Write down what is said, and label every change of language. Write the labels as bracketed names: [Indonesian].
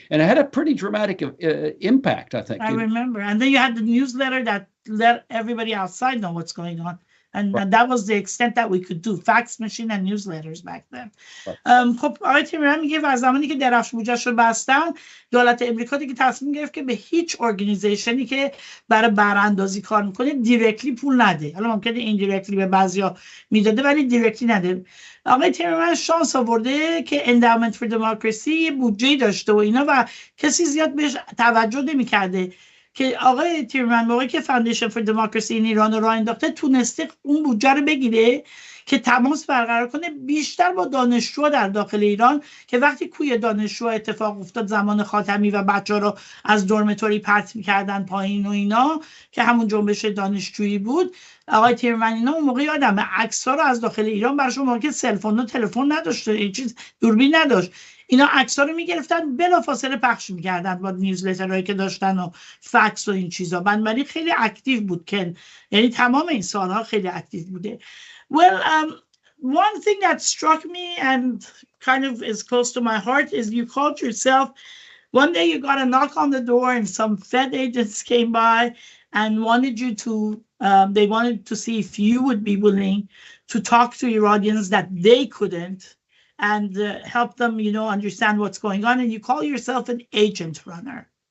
[English] And it had a pretty dramatic impact, I think. I remember. And then you had the newsletter that let everybody outside know what's going on. And that was the extent that we could do. Fax machine and newsletters back then. [Persian] خب آقای تیمرم میگه و زمانی که درفش بوجهش رو بستن، دولت امریکا دیگه تصمیم گرفت که به هیچ ارگانیزیشنی که برای براندازی کار میکنه دیرکتلی پول نده. حالا ممکنه ایندایرکتلی به بعضیا میداده ولی دیرکتلی نده. آقای تیمرم شانس آورده که انداومنت فور دموکراسی بودجه داشته و اینا و کسی زیاد بهش توجه نمی‌کرده که آقای تیمرم موقعی که فاندیشن فور دموکراسی این ایران رو راه انداخته تونسته اون بودجه رو بگیره که تماس برقرار کنه بیشتر با دانشجوها در داخل ایران، که وقتی کوی دانشجوها اتفاق افتاد زمان خاتمی و بچه‌ها رو از دورمتوری پرت می‌کردن پایین و اینا که همون جنبش دانشجویی بود، آقای تیمرم اینا اون موقع یادم عکس‌ها رو از داخل ایران براشون، موقعی که سلفون و تلفن نداشت، این چیز دوربین نداشت، اینا عکس‌ها رو می‌گرفتن بلافاصله پخش می‌کردن با نیوزلترهایی که داشتن و فکس و این چیزا. بنابراین خیلی اکتیو بود که یعنی تمام این سال‌ها خیلی اکتیو بوده. [English] Well, one thing that struck me and kind of is close to my heart is you called yourself, one day you got a knock on the door and some Fed agents came by and wanted you to, they wanted to see if you would be willing to talk to Iranians that they couldn't and help them, you know, understand what's going on. And you call yourself an agent runner.